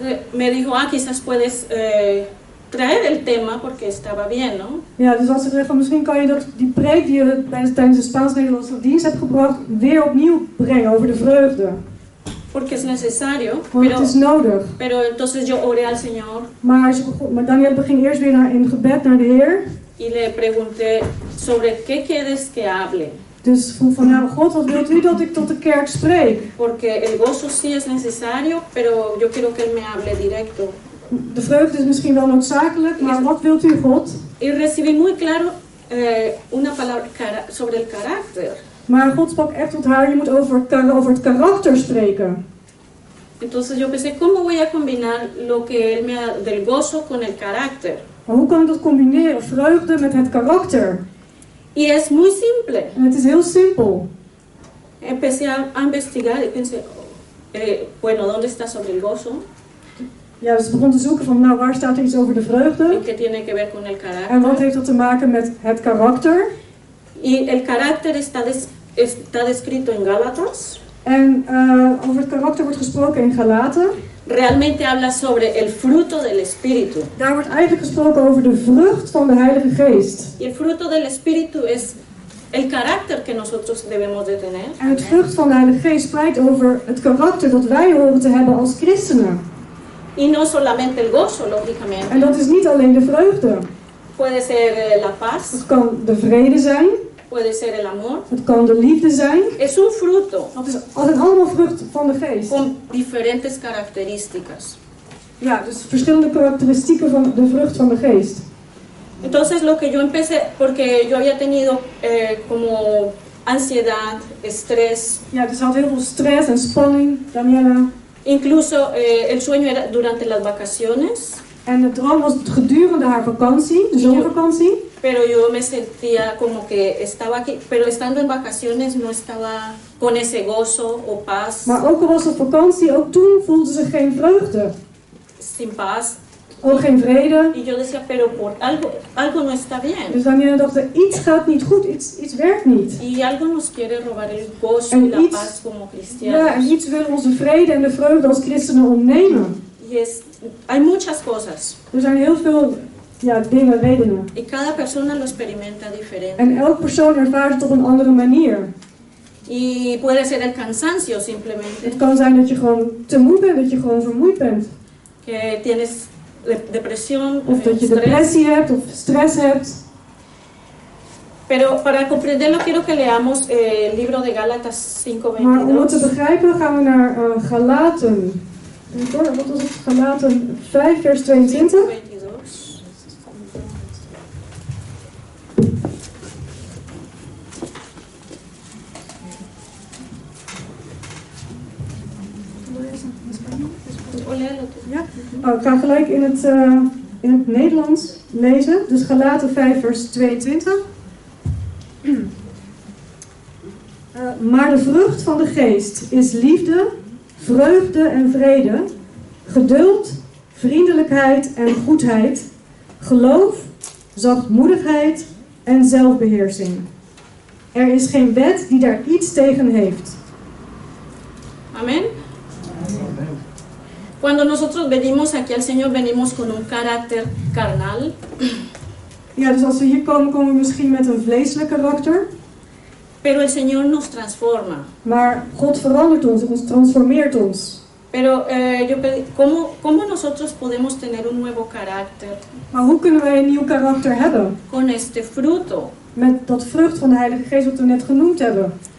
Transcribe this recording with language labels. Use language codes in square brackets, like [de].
[es] me dijo, quizás puedes traer el tema porque estaba bien, ¿no? [nl] ja, dus als ze zegt van misschien kan je die preek die je tijdens de Spaans-Nederlandse dienst hebt gebracht, weer opnieuw brengen over de vreugde. [es] Porque es necesario, [nl] Want het is nodig. [es] pero entonces yo oré al Señor [nl] Maar Danielle ging eerst weer in gebed naar de Heer. [es] y le pregunté sobre qué quieres que hable. [nl] Dus vroeg van, nou God, wat wilt u dat ik tot de kerk spreek? [es] Porque el gozo sí es necesario, pero yo quiero que Él me hable directo. [nl] De vreugde is misschien wel noodzakelijk, maar wat wilt u, God? [es] Y recibí muy claro una palabra sobre el carácter. [nl] Maar God sprak echt tot haar, je moet over het karakter spreken. [es] Entonces yo pensé, ¿cómo voy a combinar lo que Él me ha del gozo con el carácter? [nl] Maar hoe kan ik dat combineren, vreugde met het karakter? [es] Y es muy simple. [nl] En het is heel simpel. [es] empecé a investigar y pensé, bueno, ¿dónde está sobre el gozo? [nl] Ja, dus ik begon te zoeken van, nou, waar staat er iets over de [es] ¿Y [nl] vreugde? [es] qué tiene que ver con el [nl] En wat [es] carácter? [nl] heeft dat te maken met het karakter? [es] Y el carácter está descrito en Gálatas. [nl] En over het karakter wordt gesproken in Galaten. [es] Realmente habla sobre el fruto del Espíritu. [nl] Daar wordt eigenlijk gesproken over de vrucht van de Heilige Geest. [es] Y el fruto del Espíritu es el carácter que nosotros debemos de tener. [nl] En het vrucht van de Heilige Geest spreekt over het karakter dat wij horen te hebben als christenen. [es] Y no solamente el gozo, lógicamente. [nl] En dat is niet alleen de vreugde. [es] Puede ser la paz, [nl] Het kan de vrede zijn, [es] puede ser el amor. [nl] het kan de liefde zijn. [es] Es un fruto [nl] Dat zijn allemaal vrucht van de Geest. [es] con diferentes características. [nl] Ja, dus verschillende karakteristieken van de vrucht van de Geest. [es] Entonces lo que yo empecé, porque yo había tenido como ansiedad, estrés, [nl] Ja, dus ze had heel veel stress en spanning, Daniela. [es] incluso el sueño era durante las vacaciones, [nl] En de droom was gedurende haar vakantie, de zomervakantie. [es] pero yo me sentía como que estaba aquí, pero estando en vacaciones no estaba con ese gozo o paz, [nl] Maar ook al was ze op vakantie, ook toen voelde ze geen vreugde. [es] sin paz. [nl] Ook geen vrede. [es] Y yo decía, pero por algo no está bien. [nl] Dus Daniela dacht, iets gaat niet goed, iets werkt niet. [es] Y algo nos quiere robar el gozo [nl] En [es] y la [nl] iets- [es] paz como [nl] Ja, [es] cristianos. [nl] en iets wil onze vrede en de vreugde als christenen ontnemen. [es] Y hay muchas cosas. [nl] Er zijn heel veel dingen, redenen. [es] Y cada persona lo experimenta diferente. [nl] En elk persoon ervaart het op een andere manier. [es] Y puede ser el cansancio simplemente, [nl] Het kan zijn dat je gewoon te moe bent, dat je gewoon vermoeid bent. [es] que tienes depresión, [nl] Of dat je [es] estrés. [nl] depressie hebt of stress hebt. [es] Pero para comprenderlo quiero que leamos el libro de Gálatas [nl] Maar om het te 5:22. begrijpen gaan we naar Galaten. Wat was het? Galaten 5 vers 22. 5:22. [es] O léelo tú. [nl] Ja? Oh, ik ga gelijk in het Nederlands lezen. Dus Galaten 5 vers 22. Maar de vrucht van de geest is liefde, vreugde en vrede, geduld, vriendelijkheid en goedheid, geloof, zachtmoedigheid en zelfbeheersing. Er is geen wet die daar iets tegen heeft. [es] Amén. Cuando nosotros venimos aquí al Señor, venimos con un carácter carnal, [nl] Ja, dus als we hier komen, komen we misschien met een vleeselijk karakter. [es] pero el Señor nos transforma. [nl] Maar God verandert ons transformeert ons. [es] Pero ¿cómo nosotros podemos tener un nuevo carácter [nl] Maar hoe kunnen wij een nieuw karakter hebben? [es] con este fruto? [nl] Met dat vrucht van de Heilige Geest wat we net genoemd hebben.